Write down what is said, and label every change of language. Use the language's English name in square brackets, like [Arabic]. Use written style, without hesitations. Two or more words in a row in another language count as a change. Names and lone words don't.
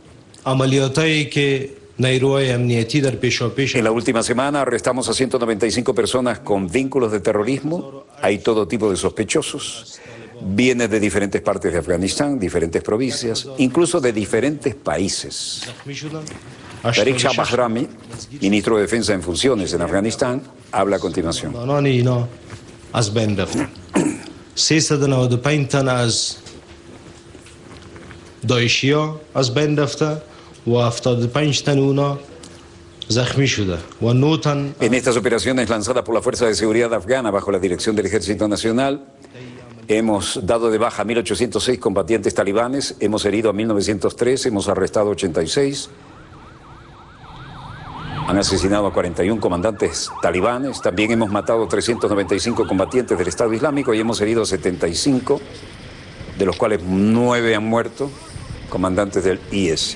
[Spanish] En la última semana arrestamos a 195 personas con vínculos de terrorismo. Hay todo tipo de sospechosos. Vienen de diferentes partes de Afganistán, diferentes provincias, incluso de diferentes países. Tariq Shah Bahrami, ministro de Defensa en funciones en Afganistán, habla a continuación. [Persian] داعشیا از بین رفته و 75 تن اونا زخمی شده و 9 تن. [Spanish] En estas operaciones lanzadas por la Fuerza de Seguridad afgana bajo la dirección del Ejército Nacional, hemos dado de baja a 1.806 combatientes talibanes, hemos herido a 1.903, hemos arrestado 86, han asesinado a 41 comandantes talibanes, también hemos matado 395 combatientes del Estado Islámico y hemos herido 75, de los cuales 9 han muerto, comandantes del IS.